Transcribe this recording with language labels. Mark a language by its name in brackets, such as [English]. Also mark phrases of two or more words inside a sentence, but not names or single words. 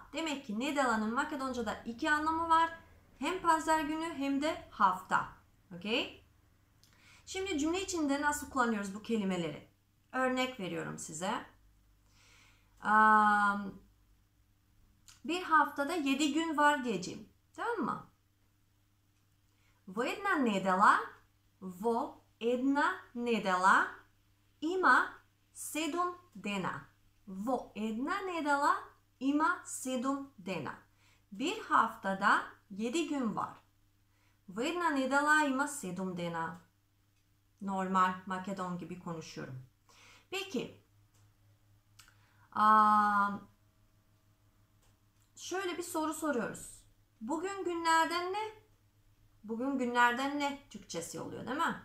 [Turkish] Demek ki nedela'nın Makedonca'da iki anlamı var. Hem pazar günü hem de hafta. Okay? Şimdi cümle içinde nasıl kullanıyoruz bu kelimeleri? Örnek veriyorum size. Bir haftada 7 gün var diyeceğim. Tamam mı? [Macedonian] Во една недела има 7 дена. Во една недела има 7 дена. [Turkish] Bir haftada 7 gün var. [Macedonian] Во една недела има 7 дена. [Turkish] Normal Makedon gibi konuşuyorum. Peki. Şöyle bir soru soruyoruz. Bugün günlerden ne? Bugün günlerden ne Türkçesi oluyor değil mi?